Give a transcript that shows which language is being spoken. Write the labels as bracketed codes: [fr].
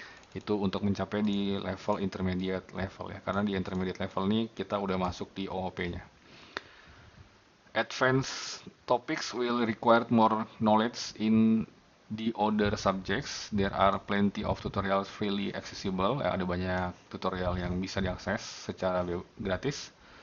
[id] Itu untuk mencapai di level intermediate level ya, karena di intermediate level ini kita udah masuk di OOP-nya. [en] Advanced topics will require more knowledge in the other subjects. There are plenty of tutorials freely accessible. [id] Ada banyak tutorial yang bisa diakses secara gratis.